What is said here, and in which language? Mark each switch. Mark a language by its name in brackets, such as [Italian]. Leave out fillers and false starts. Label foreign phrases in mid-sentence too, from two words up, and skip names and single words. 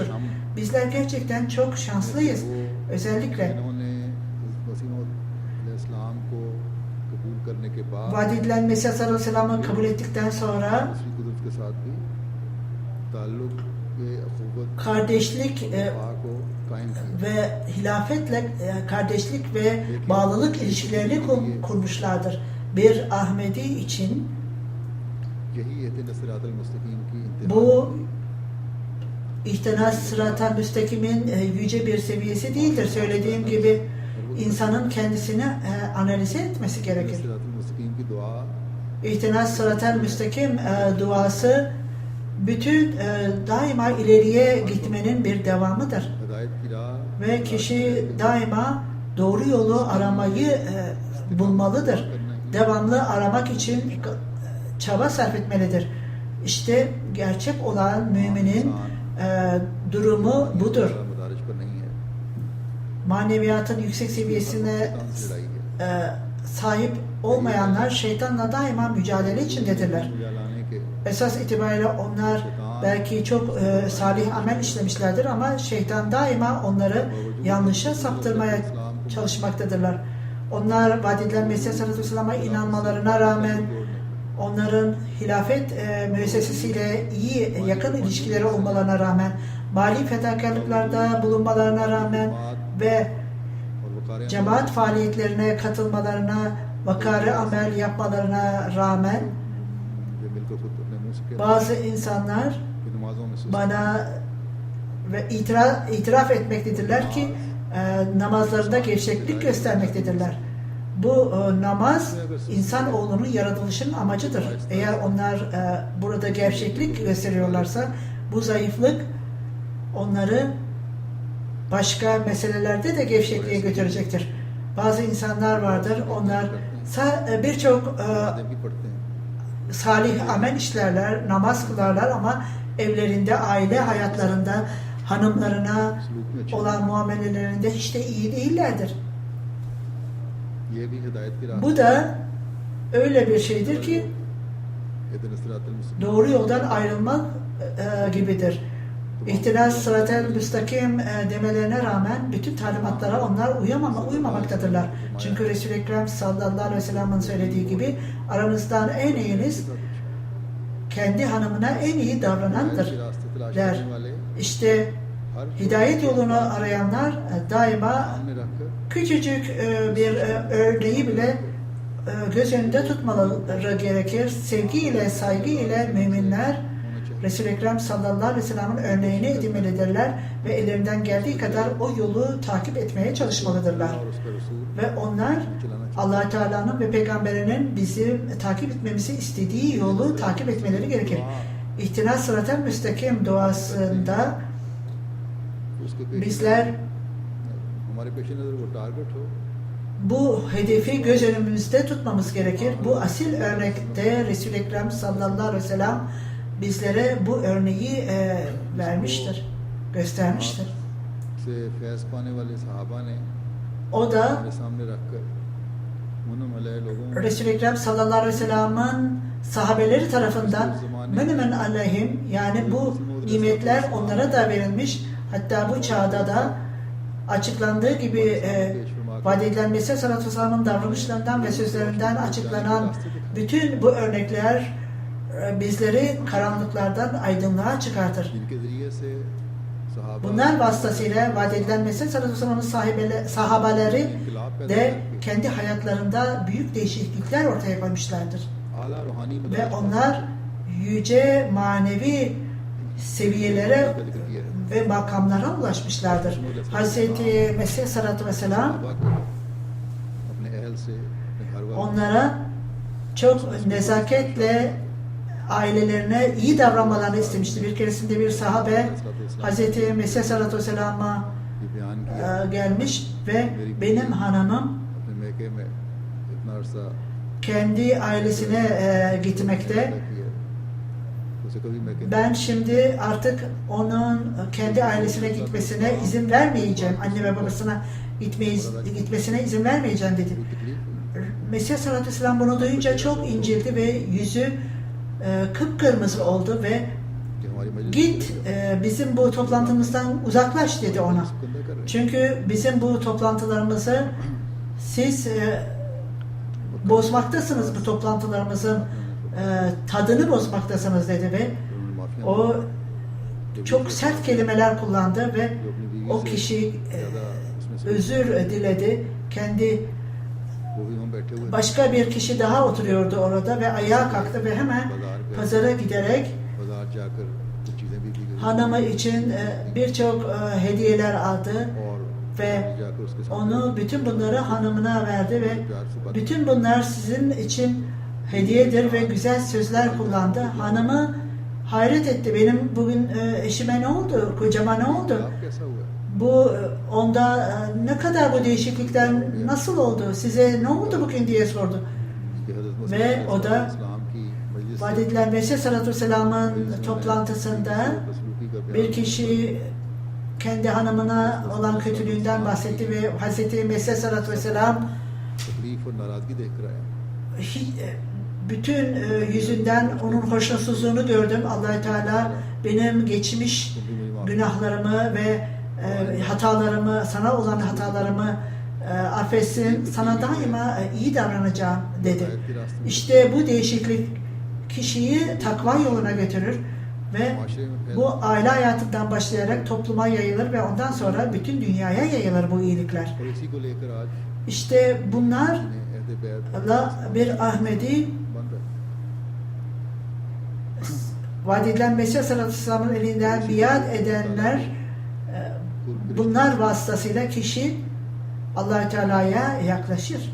[Turkish] Bizler gerçekten çok şanslıyız. Özellikle vaat edilen Mesih [Arabic] صلى الله عليه وسلم'i [Turkish] kabul ettikten sonra kardeşlik ve hilafetle kardeşlik ve bağlılık ilişkilerini kurmuşlardır. Bir Ahmedi için bu [Arabic] اهدنا الصراط المستقيم [Turkish] yüce bir seviyesi değildir. Söylediğim gibi insanın kendisini analize etmesi gerekir. [Arabic] صراط المستقیم [Urdu] کی دعا [Arabic] اهدنا الصراط المستقيم [Turkish] duası bütün daima ileriye gitmenin bir devamıdır. [Urdu] ہدایت کی راہ [Turkish] Ve kişi daima doğru yolu aramayı bulmalıdır. Devamlı aramak için çaba sarf etmelidir. İşte gerçek olan müminin durumu budur. [Urdu] مدارج پر نہیں ہے [Turkish] Maneviyatın yüksek seviyesine [Urdu] شیطان سے لڑائی ہے [Turkish] sahip olmayanlar şeytanla daima mücadele içindedirler. [Urdu] لانے کے [Turkish] Esas itibariyle onlar belki çok salih amel işlemişlerdir ama şeytan daima onları yanlışa saptırmaya çalışmaktadırlar. Onlar vaad edilen Mesih [Arabic] صلى الله عليه وسلم'e [Turkish] inanmalarına rağmen, onların hilafet müessesesiyle iyi yakın ilişkileri olmalarına rağmen, mali fedakarlıklarda bulunmalarına rağmen ve [Urdu] اور وقار [Turkish] cemaat faaliyetlerine katılmalarına, vakarı amel yapmalarına rağmen [Urdu] جو مل کر خود اپنے منہ سے کہتے [Turkish] bazı insanlar [Urdu] ہیں کہ نمازوں میں سست [Turkish] bana ve itiraf etmektedirler ki namazlarında gevşeklik göstermektedirler. Bu namaz insanoğlunun yaratılışının amacıdır. Eğer onlar burada gevşeklik gösteriyorlarsa bu zayıflık onları başka meselelerde de gevşekliğe götürecektir. Bazı insanlar vardır, onlar birçok [Urdu] آدم کی پڑھتے ہیں [Turkish] salih amel işlerler, namaz kılarlar ama evlerinde, aile hayatlarında, hanımlarına [Urdu] سلوک میں اچھے [Turkish] olan muamelelerinde hiç de iyi değillerdir. [Urdu] یہ بھی ہدایت کی راہ [Turkish] Bu da öyle bir şeydir ki [Arabic] اهدنا الصراط المستقيم [Turkish] doğru yoldan ayrılmak gibidir. [Arabic] اهدنا الصراط المستقيم [Turkish] demelerine rağmen bütün talimatlara onlar uymamaktadırlar. Çünkü Resul-i Ekrem [Arabic] صلى الله عليه وسلم'in [Turkish] söylediği gibi aranızdan en iyiniz kendi hanımına en iyi davranandır [Urdu] کی راستے تلاش [Turkish] der. [Urdu] کرنے والے [Turkish] İşte [Urdu] हर [Turkish] hidayet yolunu arayanlar daima [Urdu] سامنے رکھ کر [Turkish] küçücük bir örneği bile göz önünde tutmaları gerekir. Sevgi ile, saygı ile müminler Resul-i Ekrem [Arabic] صلى الله عليه وسلم'in [Turkish] örneğini edinmelidirler ve ellerinden geldiği kadar o yolu takip etmeye çalışmalıdırlar. [Urdu] اور اس کا رسول [Turkish] Ve onlar Allah Teala'nın ve Peygamberinin bizi takip etmemizi istediği yolu takip etmeleri gerekir. [Arabic] اهدنا الصراط المستقيم [Turkish] duasında [Urdu] اس کے پیش [Turkish] bizler [Urdu] ہمارے پیش نظر وہ ٹارگٹ ہو [Turkish] bu hedefi göz önümüzde tutmamız gerekir. Bu asil örnekte Resul-i Ekrem [Arabic] صلى الله عليه وسلم [Turkish] bizlere bu örneği vermiştir, göstermiştir. [Urdu] سے فیض پانے والے صحابہ نے [Turkish] O da [Urdu] ہمارے سامنے رکھ کر [Arabic] منعم علیہ [Urdu] لوگوں [Turkish] Resul-i Ekrem [Arabic] صلى الله عليه وسلم'in [Turkish] sahabeleri tarafından [Arabic] منعم عليهم, [Turkish] yani bu nimetler onlara da verilmiş. Hatta bu çağda da açıklandığı gibi vaad edilen Mesih [Arabic] صلى الله عليه وسلم'in [Turkish] davranışlarından ve sözlerinden açıklanan bütün bu örnekler bizleri karanlıklardan aydınlığa çıkartır. [Urdu] جن کے ذریعے سے صحابہ [Turkish] Bunlar vasıtasıyla vaad edilen Mesih [Arabic] صلى الله عليه وسلم'in [Turkish] sahabeleri [Urdu] انقلاب پیدا [Turkish] de [Urdu] करके [Turkish] kendi hayatlarında büyük değişiklikler ortaya koymuşlardır. [Urdu] اعلیٰ روحانی [Turkish] Ve onlar yüce manevi seviyelere ve makamlara ulaşmışlardır. Hz. Mesih [Arabic] صلى الله عليه وسلم [Urdu] صحابہ کو اپنے اہل سے اپنے گھر والوں [Turkish] onlara çok nezaketle ailelerine iyi davranmalarını istemişti. Bir keresinde bir sahabe Hz. Mesih [Arabic] صلى الله عليه وسلم'e [Urdu] یہ بیان کیا [Turkish] gelmiş ve benim hanımım [Urdu] اپنے میکے میں اتنا عرصہ [Turkish] kendi ailesine gitmekte. [Urdu] کیا اسے کبھی میکے [Turkish] Ben şimdi artık onun kendi ailesine gitmesine izin vermeyeceğim. Anne ve babasına gitmesine izin vermeyeceğim dedi. [Urdu] تکلیف ہوئی [Turkish] Mesih [Arabic] صلى الله عليه وسلم [Turkish] bunu duyunca çok incildi ve yüzü kıpkırmızı oldu ve [Urdu] کہ ہماری مجلس [Turkish] git bizim bu toplantımızdan uzaklaş dedi ona. [Urdu] گندا کر رہے ہیں [Turkish] Çünkü bizim bu toplantılarımızı siz bozmaktasınız, bu toplantılarımızın tadını bozmaktasınız dedi ve [Urdu] انہوں نے معافیا [Turkish] o çok sert kelimeler kullandı ve o kişi özür diledi. Kendi [Urdu] وہ بھی وہاں بیٹھے ہوئے [Turkish] başka bir kişi daha oturuyordu orada ve ayağa kalktı ve hemen pazara giderek [Urdu] بازار جا کر کچھ چیزیں بھی دی گئی [Turkish] hanımı için birçok hediyeler aldı [Urdu] और [Turkish] ve [Urdu] جا کر اس کے ساتھ [Turkish] onu bütün bunları hanımına verdi ve bütün bunlar sizin için hediyedir ve güzel sözler kullandı. Hanımı hayret etti. Benim bugün eşime ne oldu? Kocama ne oldu? [Urdu] آپ کیسا ہوا? [Turkish] Bu onda ne kadar bu değişiklikten nasıl oldu? Size ne oldu bugün diye sordu. [Urdu] کہ حضرت [Turkish] Ve [Urdu] मसीह [Turkish] o da [Urdu] اسلام کی مجلس [Turkish] vaat edilen Mesih Sallallahu Aleyhi ve Sellem'in toplantısında bir kişi kendi hanımına olan kötülüğünden bahsetti ve Hazreti Mesih [Arabic] صلى الله عليه وسلم [Urdu] تکلیف اور ناراضگی دیکھ کر آیا. [Turkish] bütün yüzünden onun hoşnutsuzluğunu gördüm. Allah-u Teala benim geçmiş günahlarımı ve hatalarımı, sana olan hatalarımı affetsin. Sana daima iyi davranacağım dedi. İşte bu değişiklik kişiyi takva yoluna götürür ve bu aile hayatından başlayarak topluma yayılır ve ondan sonra bütün dünyaya yayılır bu iyilikler. [Urdu] اور اسی کو لے کر آج [Turkish] İşte bunlar [Urdu] نے عہد بیعت [Turkish] Allah bir Ahmedi [Urdu] بن رہا ہے. [Turkish] vaat edilen Mesih [Arabic] صلى الله عليه وسلم'in [Turkish] elinden biat edenler bunlar vasıtasıyla kişi Allah-u Teala'ya yaklaşır.